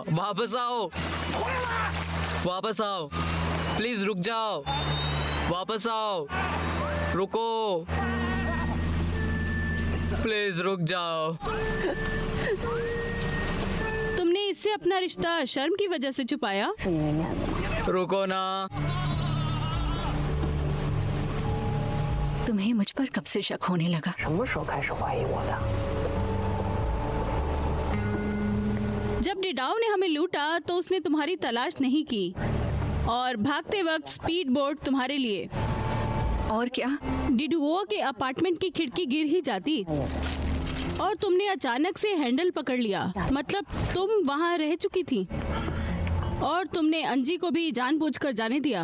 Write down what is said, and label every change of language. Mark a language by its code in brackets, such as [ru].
[hi] वापस आओ, वापस आओ, प्लीज रुक जाओ, वापस आओ, रुको, प्लीज रुक जाओ। तुमने इससे अपना रिश्ता शर्म की वजह से छुपाया? रुको ना। तुम्हें मुझ पर कब से शक होने लगा? [zh] 什么时候开始怀疑我的？ [hi] जब डिडाओ ने हमें लूटा तो उसने तुम्हारी तलाश नहीं की और भागते वक्त स्पीड बोट तुम्हारे लिए। और क्या? डिडुओ के अपार्टमेंट की खिड़की गिर ही जाती और तुमने अचानक से हैंडल पकड़ लिया। मतलब तुम वहाँ रह चुकी थी और तुमने अंजी को भी जानबूझकर जाने दिया।